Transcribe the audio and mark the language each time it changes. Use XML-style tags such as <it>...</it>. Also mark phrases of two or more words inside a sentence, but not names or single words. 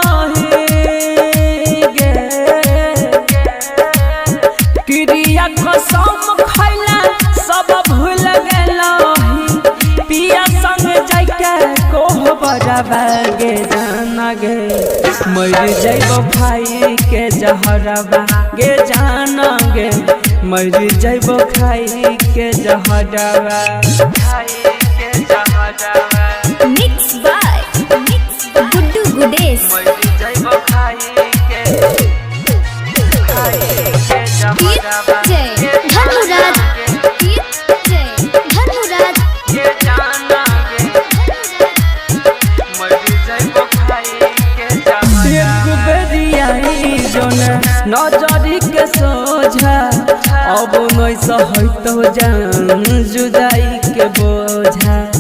<mag>क्रिया कसम खैला सब भूल गेलही पिया संग जाके कोहबरवा गे जाना गे मर जइबो खाई के जहरवा गे जाना गे मर जइबो खाई के जहरवा</mag> <en>mix by Guddu Gudesh.</en> <mag>धन्नो राज। एक बेरिया नजरी के सोझा अब नहीं सहतो जान जुदाई के बोझा</mag>